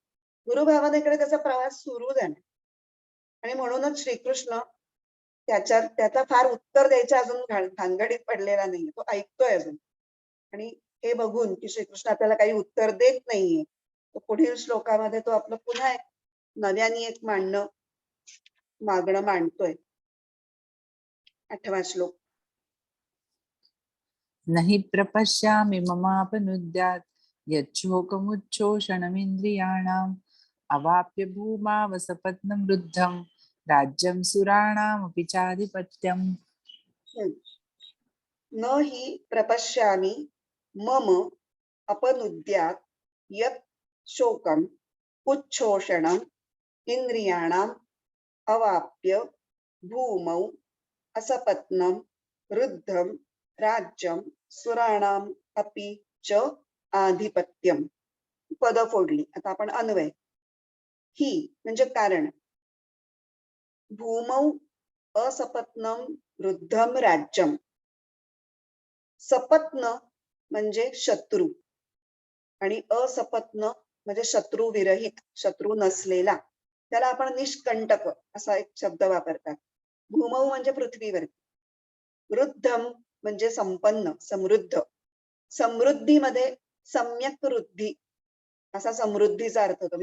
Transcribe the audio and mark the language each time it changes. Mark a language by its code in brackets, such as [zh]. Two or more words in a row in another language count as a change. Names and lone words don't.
[mr] गुरु भावनेकडे त्याचा प्रवास सुरू झाला आणि म्हणूनच श्रीकृष्ण त्याचा फार उत्तर द्यायच्या अजून भानगडीत पडलेला नाहीये. तो ऐकतोय अजून आणि हे बघून की श्रीकृष्ण आपल्याला काही उत्तर देत नाहीये तर पुढील श्लोकामध्ये तो आपलं पुन्हा एक नव्याने एक मागणं मांडतोय. 8वा श्लोक. [sa] नहि प्रपश्यामि ममापनुद्यात् यच्छोकमुच्छोषणमिन्द्रियाणाम् अवाप्य भूमावसपत्नं वृद्धं राज्यं सुराणामपि चाधिपत्यम्. न हि प्रपश्यामि मम अपनुद्यात् यत् शोकम् उच्छोषणम् इंद्रियाणाम् अवाप्य भूमौ असपत्नम रुद्धम राज्यम सुराणाम अपि च आधिपत्यम. [mr] पद फोडली. आता आपण अन्वय. ही म्हणजे कारण. [sa] भूमौ असपत्नम रुद्धम राज्यम. [mr] सपत्न म्हणजे शत्रू आणि असपत्न म्हणजे शत्रू विरहित, शत्रू नसलेला. त्याला आपण निष्कंटक असा एक शब्द वापरतात. भूमौ म्हणजे पृथ्वीवरती. वृद्धम म्हणजे संपन्न, समृद्ध. समृद्धीमध्ये सम्यक वृद्धी असा समृद्धीचा अर्थ होतो.